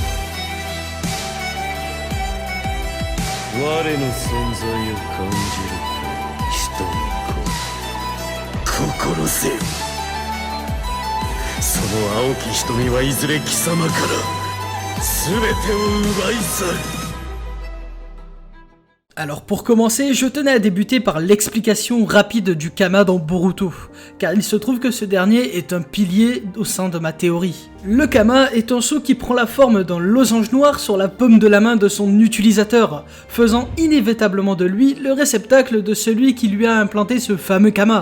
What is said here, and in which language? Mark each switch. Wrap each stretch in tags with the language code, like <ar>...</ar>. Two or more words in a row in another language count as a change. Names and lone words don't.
<ja>我の存在を感じるか、人の子。心せよ。その青き瞳はいずれ貴様から全てを奪い去る。</ja> <fr>Alors pour commencer, je tenais à débuter par l'explication rapide du Kama dans Boruto, car il se trouve que ce dernier est un pilier au sein de ma théorie. Le Kama est un sceau qui prend la forme d'un losange noir sur la paume de la main de son utilisateur, faisant inévitablement de lui le réceptacle de celui qui lui a implanté ce fameux Kama.</fr>